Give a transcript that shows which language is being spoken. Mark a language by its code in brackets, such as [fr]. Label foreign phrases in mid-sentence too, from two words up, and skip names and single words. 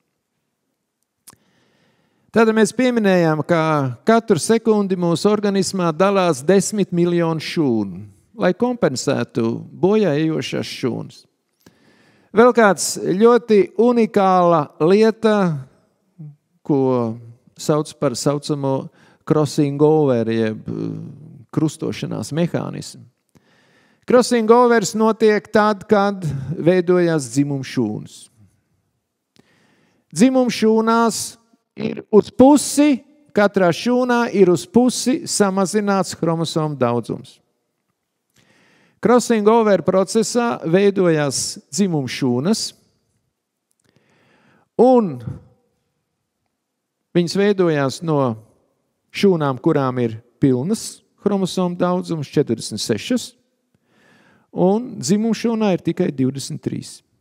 [lv] Tad mēs pieminējām, ka katru sekundi mūsu organismā dalās 10 miljonu šūnu, lai kompensētu bojā ejošās šūnas. Vēl kāds ļoti unikāla lieta, ko sauc par saucamo [en] crossing over, [lv] jeb krustošanās mehānismu. [en] Crossing overs [lv] notiek tad, kad veidojās dzimumšūnas. Dzimumšūnās ir uz pusi, katrā šūnā ir uz pusi samazināts chromosomu daudzums. [en] Crossing over [lv] procesā veidojās dzimumšūnas, un viņas veidojās no šūnām, kurām ir pilnas chromosomu daudzums 46, un dzimumšūnā ir tikai 23.